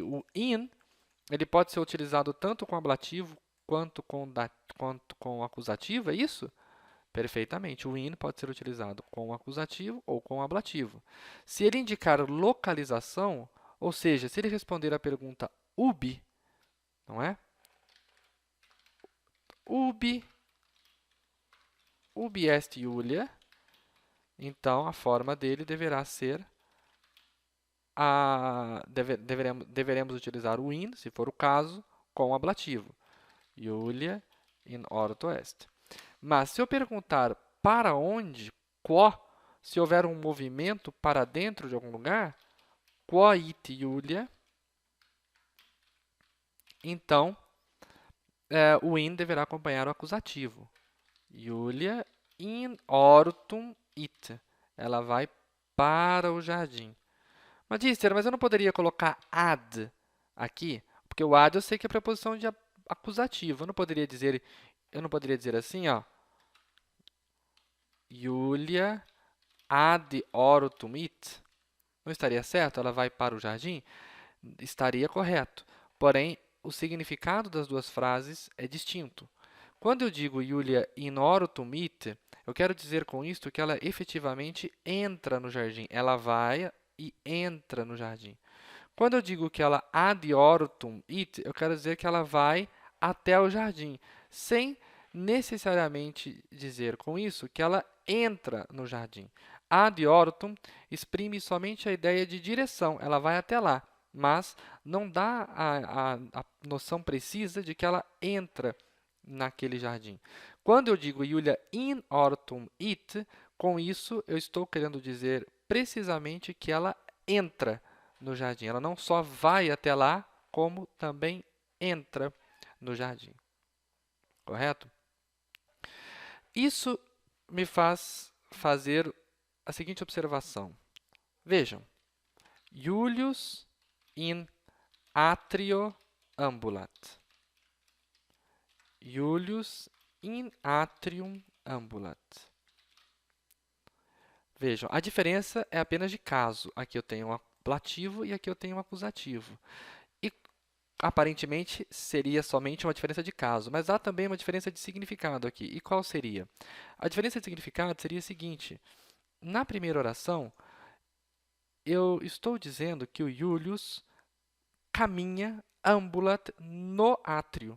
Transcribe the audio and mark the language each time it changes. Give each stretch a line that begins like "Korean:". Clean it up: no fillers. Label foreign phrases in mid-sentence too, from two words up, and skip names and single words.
Portuguese: O in, ele pode ser utilizado tanto com ablativo quanto com acusativo, é isso? Perfeitamente. O in pode ser utilizado com acusativo ou com ablativo. Se ele indicar localização, ou seja, se ele responder à pergunta ubi, não é?
Latin: Ubi est Julia,
Portuguese: então a forma dele deverá ser deveremos utilizar o in, se for o caso, com o ablativo.
Latin: Julia in orto est.
Portuguese: Mas se eu perguntar para onde, quo, se houver um movimento para dentro de algum lugar,
Latin: quo it Julia,
Portuguese: então o in deverá acompanhar o acusativo.
Latin: Julia in ortum it.
Portuguese: Ela vai para o jardim. Magister, mas eu não poderia colocar ad aqui? Porque o ad eu sei que é preposição de acusativo. Eu não poderia dizer assim, ó.
Latin: Julia ad ortum it.
Portuguese: Não estaria certo? Ela vai para o jardim? Estaria correto. Porém, o significado das duas frases é distinto. Quando eu digo
Latin: Julia in ortum it,
Portuguese: eu quero dizer com isto que ela efetivamente entra no jardim. Ela vai e entra no jardim. Quando eu digo que ela
Latin: ad ortum it,
Portuguese: eu quero dizer que ela vai até o jardim, sem necessariamente dizer com isso que ela entra no jardim.
Latin: Ad ortum
Portuguese: exprime somente a ideia de direção, ela vai até lá, mas não dá a noção precisa de que ela entra naquele jardim. Quando eu digo
Latin: Julia in ortum it,
Portuguese: com isso eu estou querendo dizer precisamente que ela entra no jardim. Ela não só vai até lá, como também entra no jardim. Correto? Isso me faz fazer a seguinte observação. Vejam,
Latin: Julius in atrio ambulat. Julius in atrium ambulat.
Portuguese: Vejam, a diferença é apenas de caso. Aqui eu tenho um ablativo e aqui eu tenho um acusativo. E, aparentemente, seria somente uma diferença de caso, mas há também uma diferença de significado aqui. E qual seria? A diferença de significado seria a seguinte. Na primeira oração, eu estou dizendo que o Julius caminha ambulat no átrio.